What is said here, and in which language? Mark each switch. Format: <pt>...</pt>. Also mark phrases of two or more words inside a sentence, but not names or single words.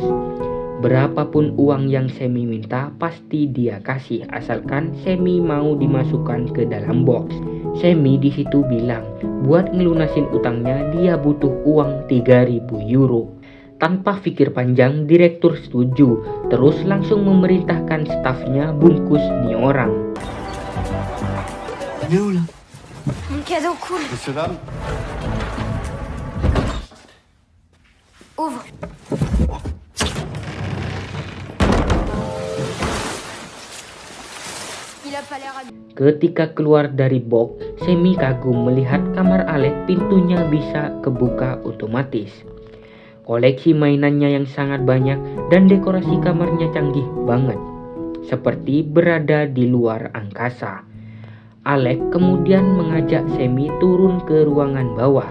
<id>Berapapun uang yang Semi minta pasti dia kasih, asalkan Semi mau dimasukkan ke dalam box. Semi di situ bilang, buat ngelunasin utangnya dia butuh uang 3.000 euro. Tanpa pikir panjang, direktur setuju, terus langsung memerintahkan stafnya bungkus nih orang.</id> <fr>Mon cadeau cool. Monsieur, dame. Ouvre. Il a pas l'air habillé.</fr> <id>Ketika keluar dari box, Semi kagum melihat kamar Alec pintunya bisa kebuka otomatis. Koleksi mainannya yang sangat banyak dan dekorasi kamarnya canggih banget, seperti berada di luar angkasa. Alec kemudian mengajak Semi turun ke ruangan bawah.</id>